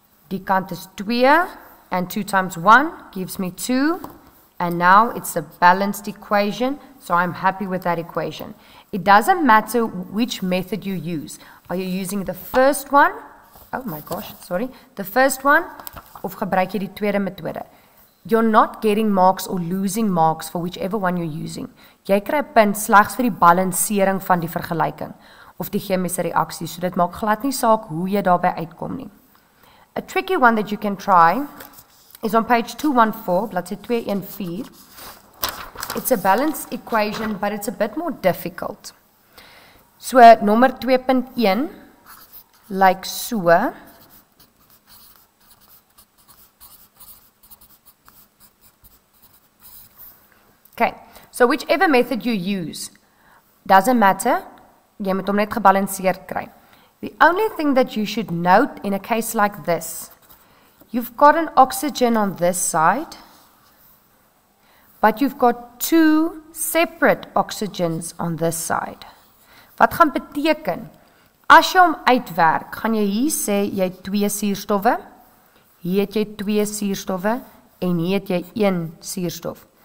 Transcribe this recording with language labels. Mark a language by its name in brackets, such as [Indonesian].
[Afrikaans] Die kant is 2, [English] and 2 times 1 gives me 2, and now it's a balanced equation, so I'm happy with that equation. It doesn't matter which method you use. Are you using the first one? Oh my gosh, sorry. The first one, [Afrikaans] of gebruik jy die tweede metode? [English] You're not getting marks or losing marks for whichever one you're using. [Afrikaans] Jy kry 'n punt slegs vir die balansering van die vergelyking of die chemiese reaksie, so dit maak glad nie saak hoe jy daarby uitkom nie. [English] A tricky one that you can try is on page 214, [Afrikaans] bladsy 214. [English] It's a balanced equation, but it's a bit more difficult. [Afrikaans] So, nommer 2.1, [English] like so. Okay, so whichever method you use, doesn't matter, [Afrikaans] jy moet hom net gebalanseerd kry. [English] The only thing that you should note in a case like this, you've got an oxygen on this side, but you've got 2 separate oxygens on this side. [Afrikaans] Wat gaan beteken? As jy hom uitwerk, gaan jy hier sê jy het 2 suurstowwe, hier het jy 2 suurstowwe, en hier het jy 1 suurstof.